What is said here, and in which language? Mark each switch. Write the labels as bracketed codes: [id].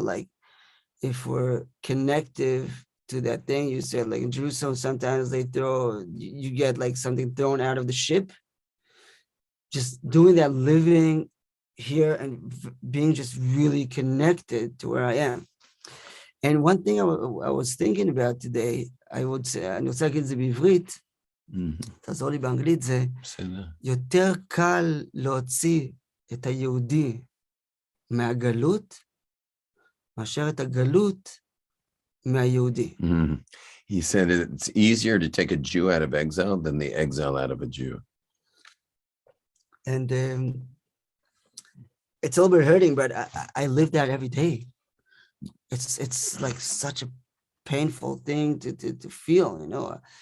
[en] Like if we're connective to that thing you said, like in Jerusalem, sometimes you get like something thrown out of the ship. Just doing that, living here and being just really connected to where I am. And one thing I was thinking about today, I would say, [he] אני רוצה להגיד את זה בעברית, תעזור לי באנגלית, זה יותר קל להוציא את היהודי מהגלות, מאשר את הגלות מהיהודי. [en] He said it's easier to take a Jew out of exile than the exile out of a Jew. And it's a little bit hurting, but I live that every day. It's like such a painful thing to feel, you know.